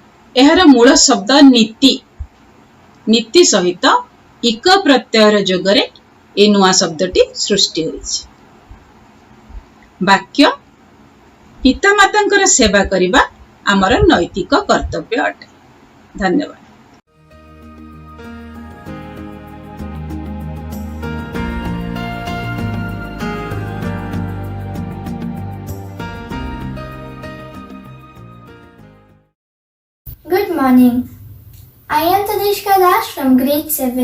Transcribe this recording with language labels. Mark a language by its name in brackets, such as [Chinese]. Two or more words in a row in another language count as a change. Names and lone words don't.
[Odia] ଏହାର ମୂଳ ଶବ୍ଦ ନୀତି। ନୀତି ସହିତ ଇକ ପ୍ରତ୍ୟୟର ଯୋଗରେ ଏ ନୂଆ ଶବ୍ଦଟି ସୃଷ୍ଟି ହୋଇଛି। ବାକ୍ୟ ପିତାମାତାଙ୍କର ସେବା କରିବା ଆମର ନୈତିକ କର୍ତ୍ତବ୍ୟ ଅଟେ। ଧନ୍ୟବାଦ। [English] Good morning. I am Tanishka Das from grade 7.